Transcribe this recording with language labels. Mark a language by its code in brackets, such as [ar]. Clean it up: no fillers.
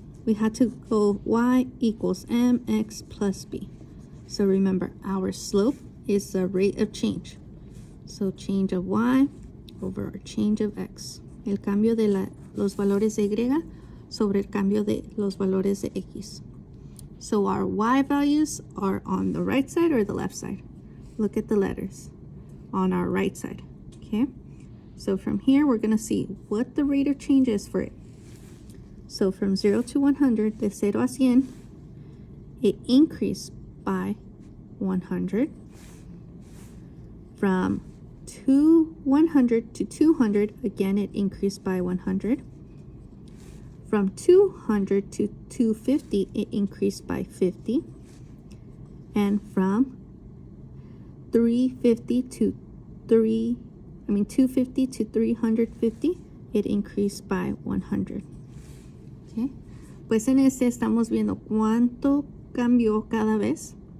[en] We had to go y equals mx plus b. So remember, our slope is the rate of change. So change of y over our change of x. [es] El cambio de los valores de y sobre el cambio de los valores de x. [en] So our y values are on the right side or the left side? Look at the letters. On our right side, okay? So from here, we're going to see what the rate of change is for it. So from 0 to 100, [es] de 0 a 100, [en] it increased by 100. From 100 to 200, again, it increased by 100. From 200 to 250, it increased by 50. And from 250 to 350, it increased by 100. Okay. [es] Pues en este estamos viendo cuánto cambió cada vez.